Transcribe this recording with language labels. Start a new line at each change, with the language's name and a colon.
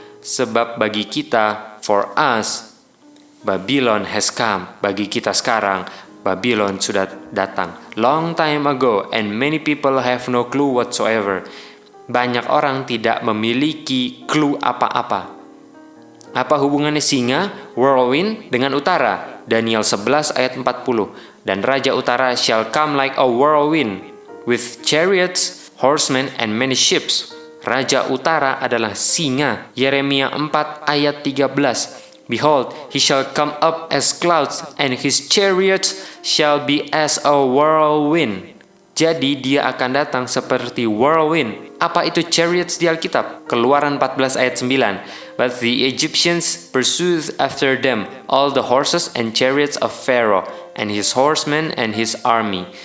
Indonesian: Sebab bagi kita,
English: for us, Babylon has come.
Indonesian: Bagi kita sekarang, Babylon sudah datang.
English: Long time ago, and many people have no clue whatsoever.
Indonesian: Banyak orang tidak memiliki clue apa-apa. Apa hubungannya singa, whirlwind dengan utara? Daniel 11 ayat 40. Dan Raja Utara shall come like a whirlwind, with chariots, horsemen, and many ships. Raja Utara adalah singa. Yeremia 4 ayat 13.
English: Behold, he shall come up as clouds, and his chariots shall be as a whirlwind.
Indonesian: Jadi dia akan datang seperti whirlwind. Apa itu chariots di Alkitab? Keluaran 14 ayat 9.
English: But the Egyptians pursued after them all the horses and chariots of Pharaoh, and his horsemen and his army.